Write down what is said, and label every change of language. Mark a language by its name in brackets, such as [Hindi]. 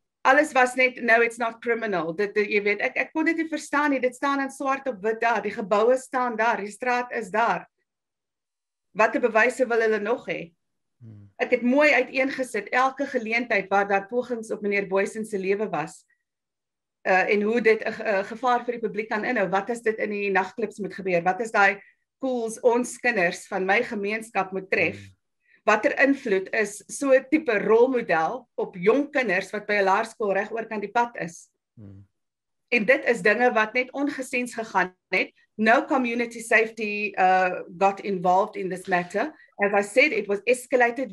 [Afrikaans] Alles was net, [English] no, it's not criminal. [Afrikaans] Jy weet, ek kon dit nie verstaan nie, dit staan in swart op wit daar, die geboue staan daar, die straat is daar. Watter bewyse wil hulle nog hê? Ek het mooi uiteengesit, elke geleentheid waar daar pogings op meneer Boysen se lewe was, en hoe dit 'n gevaar vir die publiek kan inhou, wat as dit in die nagklubs moet gebeur, wat is daai schools ons kinders van my gemeenskap moet tref, watter invloed is so 'n tipe rolmodel op jong kinders wat by 'n laerskool reg oor kan die pad is. En dit is dinge wat net ongesens gegaan het. [English] No community safety got involved in this matter. As I said, it was escalated.